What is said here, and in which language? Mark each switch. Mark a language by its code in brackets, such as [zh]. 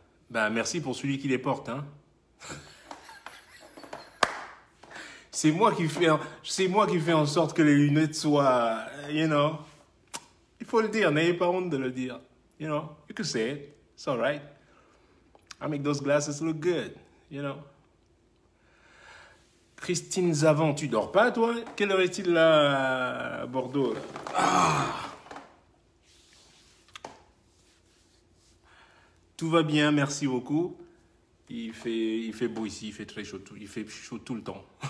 [fr] Ben, merci pour celui qui les porte, hein. C'est moi qui fais en sorte que les lunettes soient, [en] you know. [fr] Il faut le dire, n'ayez pas honte de le dire. [en] You know, you can say it. It's all right. I make those glasses look good, you know. [fr] Christine Zavant, tu dors pas, toi? Quelle heure est-il là, à Bordeaux, là? Ah! Tout va bien, merci beaucoup. Il fait beau ici, il fait très chaud, il fait chaud tout le temps.